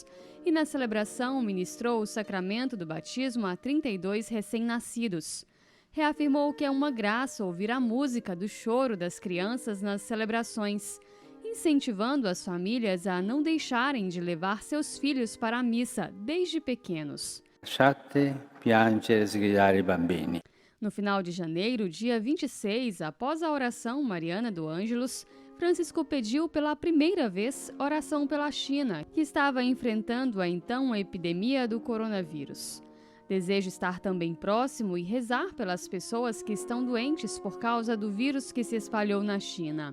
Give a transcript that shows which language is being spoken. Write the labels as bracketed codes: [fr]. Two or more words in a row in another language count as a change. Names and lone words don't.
[pt] E na celebração ministrou o sacramento do batismo a 32 recém-nascidos. Reafirmou que é uma graça ouvir a música do choro das crianças nas celebrações, incentivando as famílias a não deixarem de levar seus filhos para a missa desde pequenos. [it] Lasciate piangere e sgridare i bambini. [pt] No final de janeiro, dia 26, após a oração mariana do Ângelus, Francisco pediu pela primeira vez oração pela China, que estava enfrentando então a epidemia do coronavírus. Deseja estar também próximo e rezar pelas pessoas que estão doentes por causa do vírus que se espalhou na China.